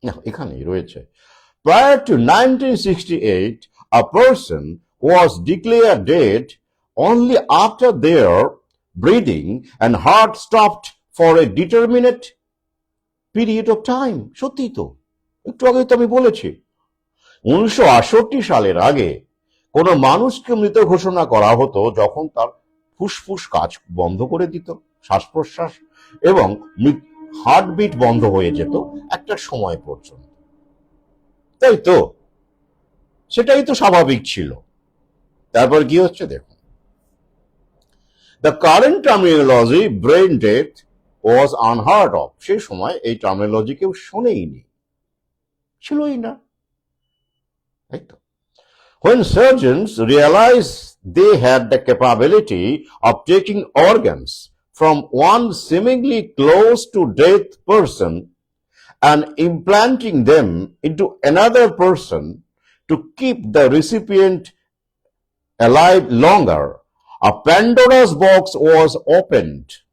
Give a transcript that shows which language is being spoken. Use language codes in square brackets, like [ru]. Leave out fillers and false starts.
[bn] এখানেই রয়েছে, [en] prior to 1968 a person was declared dead only after their breathing and heart stopped for a determinate period of time. [bn] সত্যি তো, একটু আগে তো আমি বলেছি 1968 সালের আগে কোন মানুষকে মৃত ঘোষণা করা হতো যখন তার ফুসফুস কাজ বন্ধ করে দিত, শ্বাস প্রশ্বাস এবং হার্টবিট বন্ধ হয়ে যেত একটা সময় পর্যন্ত। তাই তো, সেটাই তো স্বাভাবিক ছিল। তারপর কি হচ্ছে দেখুন, [en] The current terminology brain death was unheard of. [bn] সেই সময় এই টার্মিনোলজি কেউ শোনেইনি, ছিলই না, তাই তো। [en] When surgeons realized they had the capability of taking organs from one seemingly close to death person and implanting them into another person to keep the recipient alive longer, a Pandora's box was opened.